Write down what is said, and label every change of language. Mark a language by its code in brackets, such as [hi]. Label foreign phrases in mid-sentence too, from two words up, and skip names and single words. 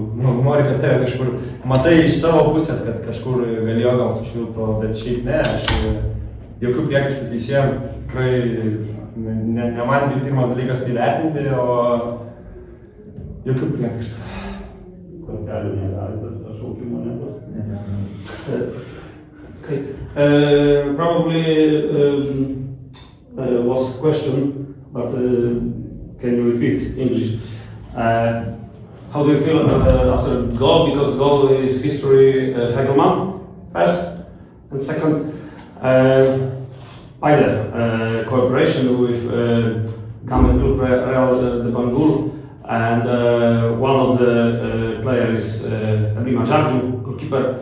[lt] Nori, kad tave kažkur matai iš savo pusės, kad kažkur galėjo gal sušvilpo, bet šiaip ne, aš jokių priekaištų teisėjam tikrai ne man pirmas dalykas tai vertinti, o jokių priekaištų. Kortelių negali, bet šaukimo nebus. [en] Okay. Probably was a question, but can you repeat English? How do you feel after goal? Because goal is history, Hegelman first, and second, either cooperation with Kamen Club Real de Bangalore, and one of the players is Rima Jarju, goalkeeper.